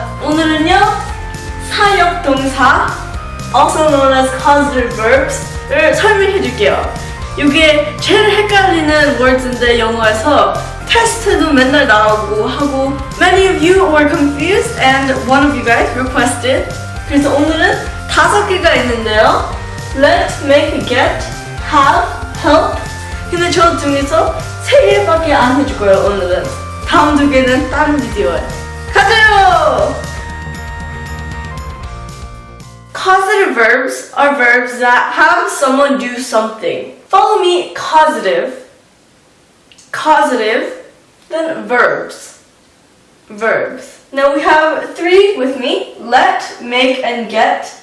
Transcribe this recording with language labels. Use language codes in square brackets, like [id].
[ko] 오늘은요 사역동사, [en] also known as Causative Verbs [ko] 를 설명해줄게요. 이게 제일 헷갈리는 words인데 영어에서 테스트도 맨날 나오고 하고 [en] Many of you were confused and one of you guys requested. [ko] 그래서 오늘은 5개가 있는데요. [en] Let, make, get, have, help. [ko] 근데 저 중에서 3개밖에 안 해줄 거예요 오늘은. 다음 2개는 다른 비디오에. 가자요! [en] Causative verbs are verbs that have someone do something. Follow me, causative, causative, then verbs, verbs. Now we have 3 with me, let, make, and get.